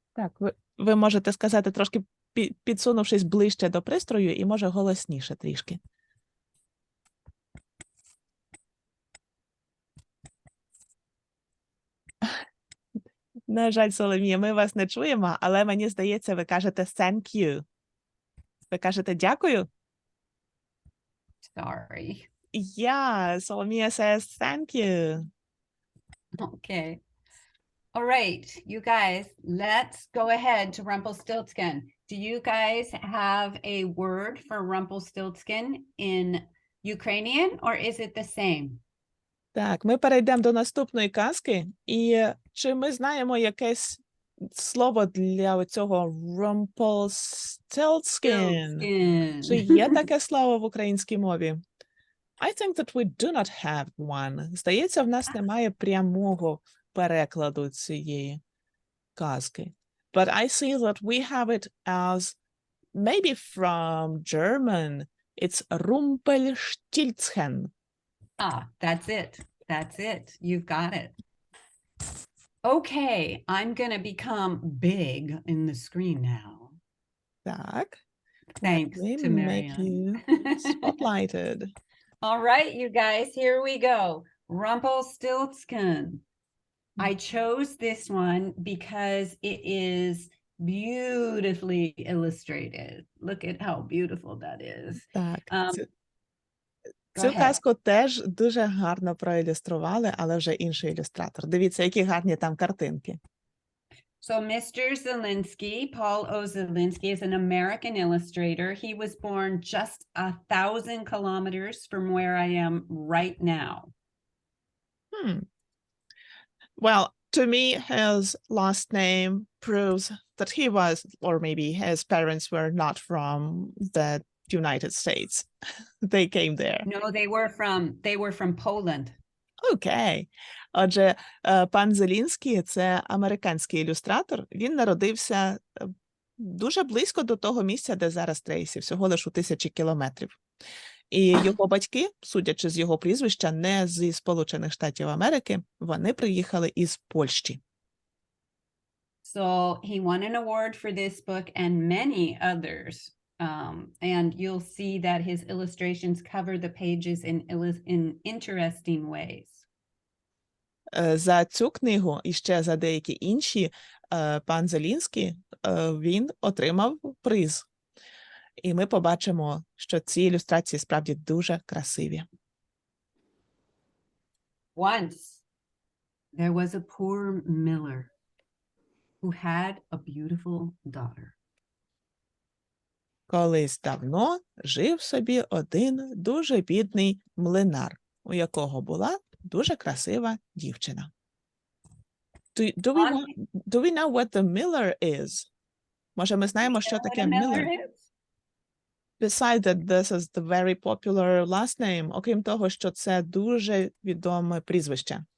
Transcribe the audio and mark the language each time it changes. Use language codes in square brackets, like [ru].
[uk] Так, ви можете сказати трошки підсунувшись ближче до пристрою і, може, голосніше трішки. На жаль, Соломія, ми вас не чуємо, але мені здається, ви кажете [en] thank you. [uk] Ви кажете дякую? [en] Sorry. Yeah, Соломія says thank you. Okay. All right, you guys, let's go ahead to Rumpelstiltskin. Do you guys have a word for Rumpelstiltskin in Ukrainian, or is it the same? [uk] Так, ми перейдемо до наступної казки. І чи ми знаємо якесь слово для цього Rumpelstiltskin? Чи є таке слово в українській мові? [en] I think that we do not have one. [uk] Здається, в нас немає прямого перекладу цієї казки. [en] But I see that we have it as maybe from German. It's Rumpelstiltskin. Ah, that's it. That's it. You've got it. Okay, I'm going to become big in the screen now. [uk] Так. [en] Thanks Let to me make Marianna. you spotlighted. All right, you guys, here we go. Rumpelstiltskin. I chose this one because it is beautifully illustrated. Look at how beautiful that is. [uk] Так. [en] Go [uk] Цю [en] ahead. [uk] казку теж дуже гарно проілюстрували, але вже інший ілюстратор. Дивіться, які гарні там картинки. [en] So Mr. Zelinsky, Paul O. Zelinsky, is an American illustrator. He was born just 1,000 kilometers from where I am right now. Well, to me, his last name proves that he was, or maybe his parents were not from the United States. They came there. No, they were from Poland. [uk] Окей. Отже, пан Зелінський – це американський ілюстратор. Він народився дуже близько до того місця, де зараз Трейсі, всього лише у 1000 кілометрів. І його батьки, судячи з його прізвища, не зі Сполучених Штатів Америки, вони приїхали із Польщі. [en] So he won an award for this book and many others. And you'll see that his illustrations cover the pages in interesting ways. [uk] За цю книгу і ще за деякі інші пан Зелінський, він отримав приз. І ми побачимо, що ці ілюстрації справді дуже красиві. [en] Once there was a poor miller who had a beautiful daughter. [uk] Колись давно жив собі один дуже бідний млинар, у якого була дуже красива дівчина. [en] Do we know what the miller is? [uk] Може, ми знаємо, що таке miller? [en] Besides that, this is the very popular last name. [uk] Окрім того, що це дуже відоме прізвище.